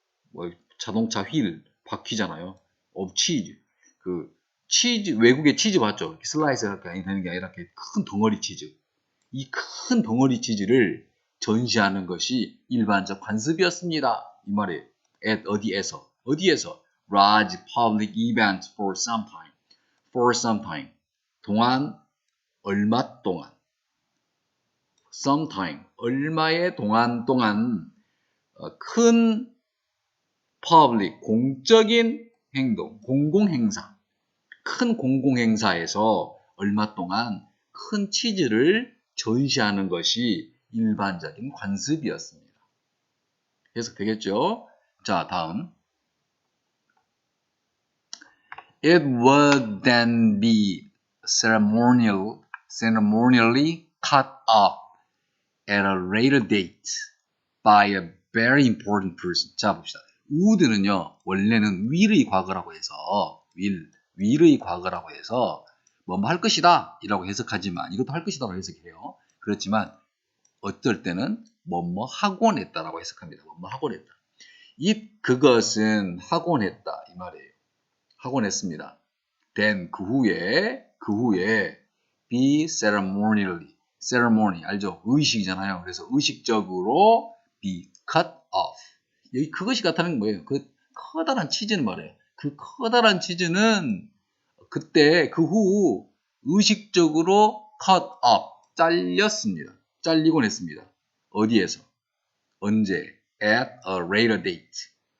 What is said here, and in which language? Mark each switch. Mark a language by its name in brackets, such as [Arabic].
[Korean] 뭐 자동차 휠 바퀴잖아요. [English] of cheese. [Korean] 치즈 외국의 치즈 봤죠? 슬라이스가 되는 게 아니라 큰 덩어리 치즈. 이 큰 덩어리 치즈를 전시하는 것이 일반적 관습이었습니다. 이 말이에요. 어디에서? [English] large public events for some time. [Korean] 얼마 동안. sometime. 얼마의 동안 큰 public, 공적인 행동, 공공행사. 큰 공공행사에서 얼마 동안 큰 치즈를 전시하는 것이 일반적인 관습이었습니다. 해석되겠죠? 자, 다음. [English] It would then be ceremonially cut off at a later date by a very important person. [Korean] 자, 봅시다. would는요, 원래는 will의 과거라고 해서, will의 과거라고 해서, 뭐뭐 할 것이다 이라고 해석하지만, 이것도 할 것이다라고 해석해요. 그렇지만, 어떨 때는 뭐뭐 하곤 했다라고 해석합니다. 뭐뭐 하곤 했다. 그것은 하곤 했다. 이 말이에요. 하곤 했습니다. then, 그 후에, [English] be ceremony, [Korean] 알죠? 의식이잖아요. 그래서 의식적으로 [English] be cut off. [Korean] 여기 그것이 나타나는 뭐예요? 그 커다란 치즈는 말이에요. 그 커다란 치즈는 그때 그 후 의식적으로 [English] cut off, [Korean] 잘리곤 했습니다. 어디에서? 언제? [English] at a later date.